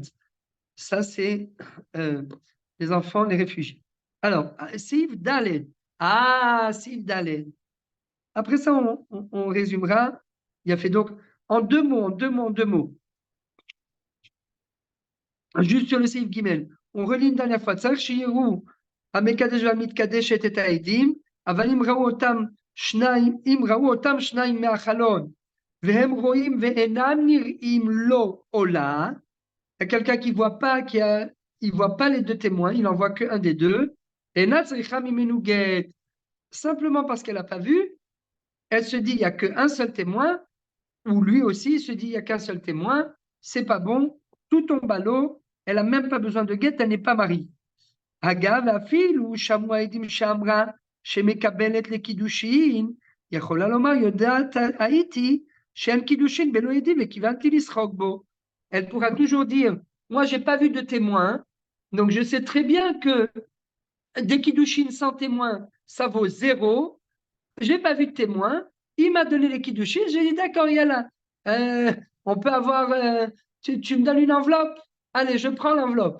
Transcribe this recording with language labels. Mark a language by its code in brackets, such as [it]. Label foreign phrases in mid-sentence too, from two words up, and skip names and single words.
[fr] Ça, c'est les enfants, les réfugiés. Alors, [he] סעיף דלת. [fr] Ah, [he] סעיף דלת. [fr] Après ça, on résumera. Il a fait donc en deux mots. Juste sur le [he] סעיף גימל. [fr] On relit une dernière fois. [he] צריך שיראו המקדש והמתקדשת את את העדים אבל אם ראו אותם שניים מהחלון, והם רואים ואינם נראים לו עולה, [fr] il y a quelqu'un qui voit pas, il voit pas les deux témoins, il en voit qu'un des deux, et simplement parce qu'elle n'a pas vu, elle se dit il n'y a qu'un seul témoin, ou lui aussi il se dit il n'y a qu'un seul témoin, c'est pas bon, tout tombe à l'eau, elle n'a même pas besoin de guet, elle n'est pas mariée. [he] Agav, אפילו שמעו העדים שאמרה שמקבלת לקידושין, יכולה לומר יודעת הייתי שאין קידושין בלא עדים וכיוונתי לשחוק בו. [fr] Elle pourra toujours dire, moi j'ai pas vu de témoin, donc je sais très bien que des kiddushin sans témoin, ça vaut 0. J'ai pas vu de témoin, il m'a donné les kiddushin, j'ai dit d'accord, il y a là. On peut avoir, tu me donnes une enveloppe, allez, je prends l'enveloppe.